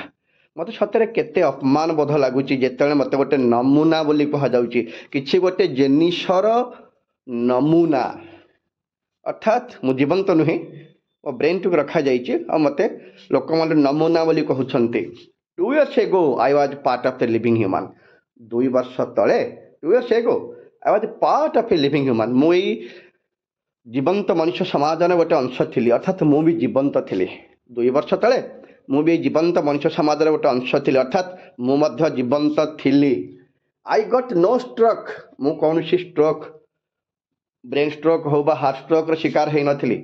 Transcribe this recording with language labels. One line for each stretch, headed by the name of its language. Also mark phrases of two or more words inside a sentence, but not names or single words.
Odia: ମୋତେ ସତରେ କେତେ ଅପମାନ ବୋଧ ଲାଗୁଛି ଯେତେବେଳେ ମୋତେ ଗୋଟେ ନମୁନା ବୋଲି କୁହାଯାଉଛି। କିଛି ଗୋଟେ ଜିନିଷର ନମୁନା ଅର୍ଥାତ୍ ମୁଁ ଜୀବନ୍ତ ନୁହେଁ, ମୋ ବ୍ରେନ୍ଟିକୁ ରଖାଯାଇଛି ଆଉ ମୋତେ ଲୋକମାନେ ନମୁନା ବୋଲି କହୁଛନ୍ତି।
English: 2 years ago I was part of the living human.
Odia: 2 ବର୍ଷ ତଳେ,
English: 2 years ago I was part of a living human,
Odia: ମୁଁ ଏଇ ଜୀବନ୍ତ ମଣିଷ ସମାଜର ଗୋଟେ ଅଂଶ ଥିଲି, ଅର୍ଥାତ୍ ମୁଁ ବି ଜୀବନ୍ତ ଥିଲି। 2 ବର୍ଷ ତଳେ ମୁଁ ବି ଜୀବନ୍ତ ମଣିଷ ସମାଜର ଗୋଟେ ଅଂଶ ଥିଲି, ଅର୍ଥାତ୍ ମୁଁ ମଧ୍ୟ ଜୀବନ୍ତ ଥିଲି।
English: I got no stroke,
Odia: ମୁଁ କୌଣସି ଷ୍ଟ୍ରୋକ୍,
English: brain stroke
Odia: ହଉ ବା ହାର୍ଟ ଷ୍ଟ୍ରୋକ୍ର ଶିକାର ହେଇନଥିଲି।